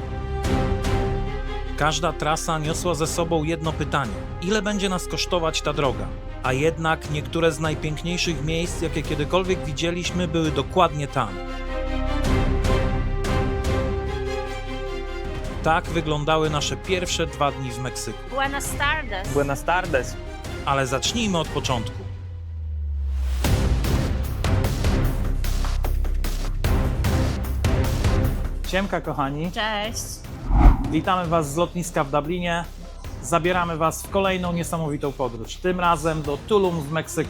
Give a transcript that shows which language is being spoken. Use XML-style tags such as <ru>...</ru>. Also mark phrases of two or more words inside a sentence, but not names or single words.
<pl>Każda trasa niosła ze sobą jedno pytanie: ile będzie nas kosztować ta droga? A jednak niektóre z najpiękniejszych miejsc, jakie kiedykolwiek widzieliśmy, były dokładnie tam. Tak wyglądały nasze pierwsze 2 dni w Meksyku.</pl> <es>Buenas tardes. Buenas tardes.</es> <pl>Ale zacznijmy od początku. Siemka kochani, Cześć. witamy Was z lotniska w Dublinie. Zabieramy Was w kolejną niesamowitą podróż, tym razem do Tulum w Meksyku.</pl>